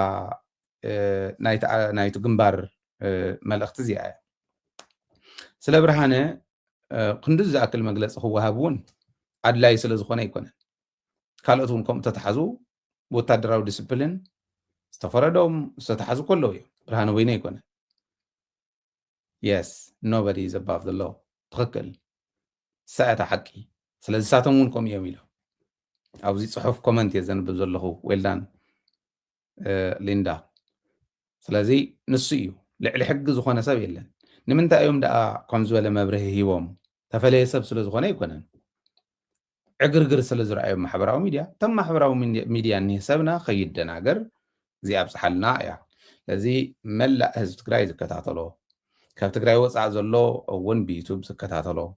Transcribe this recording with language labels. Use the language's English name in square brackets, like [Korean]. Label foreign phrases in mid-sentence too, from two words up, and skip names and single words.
[Tigrinya] ናይቲ ግንባር መልእኽቲ እዚኣ እያ ስለ ብርሃነ ክንድዚ ዝኣክል መግለፂ ክወሃብ እውን ኣድላይ ስለ ዝኾነ ኣይኮነን ካልኦት እውን ከምኡ ተተሓዙ ወታደራዊ ዲስፕሊን ዝተፈረዶም ዝተተሓዙ ከለዉ እዮም ብርሃነ ወይነ ኣይኮነን [English] yes nobody is above the law [Tigrinya] ትኽክል ሰኣታ ሓቂ ስለዚ ሳቶም እውን ከምኡ እዮም ኢሎም ኣብዚ ፅሑፍ ኮመንት እየ ዘንብብ ዘለኹ ዌልዳን ሊንዳ ስለዚ ንሱ እዩ ልዕሊ ሕጊ ዝኾነ ሰብ የለን ንምንታይ እዮም ደኣ ከም ዝበለ መብርሂ ሂቦም ተፈለየ ሰብ ስለ ዝኾነ ኣይኮነን ዕግርግር ስለ ዝረኣዮም ማሕበራዊ ሚድያ እቶም ማሕበራዊ ሚድያ እኒህ ሰብና ከይደናገር እዚኣ ኣብፅሓልና እያ ስለዚ መላእ ህዝቢ ትግራይ ዝከታተሎ ካብ ትግራይ ወፃእ ዘሎ እውን ብዩቱብ ዝከታተሎ